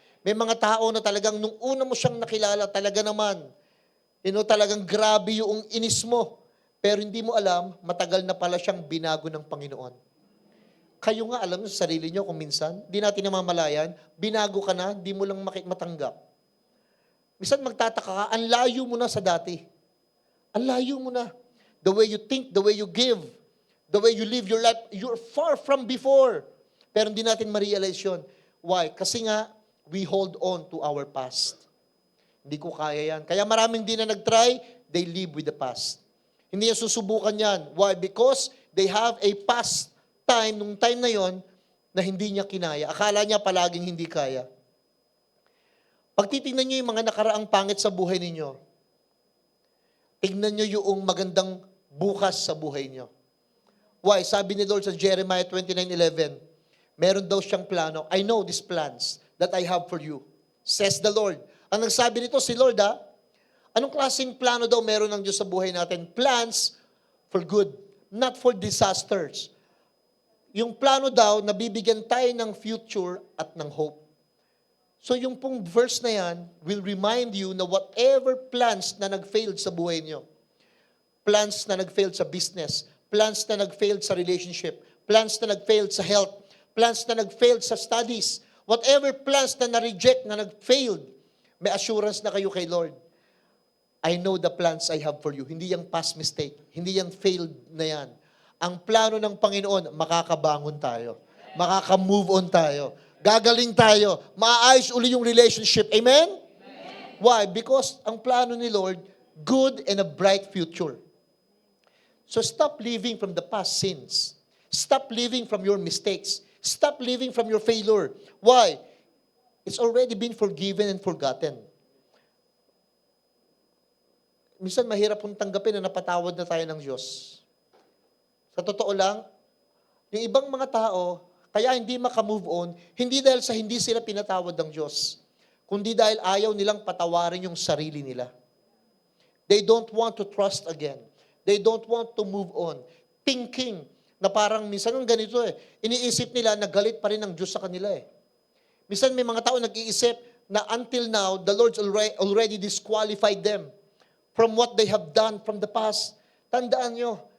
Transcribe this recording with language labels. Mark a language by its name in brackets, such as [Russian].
[Filipino] May mga tao na talagang nung una mo siyang nakilala, talaga naman, talagang grabe yung inis mo. Pero hindi mo alam, matagal na pala siyang binago ng Panginoon. Kayo nga alam sa sarili nyo kung minsan, di natin namamalayan, binago ka na, di mo lang matanggap. Minsan magtataka ka, ang layo mo na sa dati. Ang layo mo na. [English] The way you think, the way you give, the way you live your life, you're far from before. [Filipino] Pero hindi natin ma-realize yun. Why? Kasi nga, [English] we hold on to our past. [Filipino] Hindi ko kaya yan. Kaya maraming di na nag-try, [English] they live with the past. [Filipino] Hindi niya susubukan yan. Why? [English] Because they have a past time, [Filipino] nung time na yon, na hindi niya kinaya. Akala niya palaging hindi kaya. Pag titignan niyo yung mga nakaraang pangit sa buhay ninyo, tignan niyo yung magandang bukas sa buhay niyo. Why? Sabi ni Lord sa Jeremiah 29:11, meron daw siyang plano. [English] I know these plans that I have for you, says the Lord. [Filipino] Ang nagsabi nito si Lord, anong klaseng plano daw meron ng Diyos sa buhay natin? [English] Plans for good, not for disasters. [Filipino] Yung plano daw, nabibigyan tayo ng future at ng hope. So yung pong verse na yan [English] will remind you [Filipino] na whatever plans na nag-failed sa buhay niyo, plans na nag-failed sa business, plans na nag-failed sa relationship, plans na nag-failed sa health, plans na nag-failed sa studies, whatever plans na na-reject, na nag-failed, may assurance na kayo kay Lord. [English] I know the plans I have for you. [Filipino] Hindi yung past mistake. Hindi yung failed na yan. Ang plano ng Panginoon, makakabangon tayo. Makaka-move on tayo. Gagaling tayo. Maayos uli yung relationship. [English] Amen? Amen? Why? Because [Filipino] ang plano ni Lord, [English] good and a bright future. So stop living from the past sins. Stop living from your mistakes. Stop living from your failure. Why? It's already been forgiven and forgotten. [Filipino] Minsan mahirap pong tanggapin na napatawad na tayo ng Diyos. Sa totoo lang, yung ibang mga tao, kaya hindi maka-move on, hindi dahil sa hindi sila pinatawad ng Diyos, kundi dahil ayaw nilang patawarin yung sarili nila. [English] They don't want to trust again. They don't want to move on. [Filipino] Thinking na parang minsan ang ganito iniisip nila na galit pa rin ng Diyos sa kanila Minsan may mga tao nag-iisip na [English] until now, the Lord's already disqualified them from what they have done from the past. [Filipino] Tandaan nyo,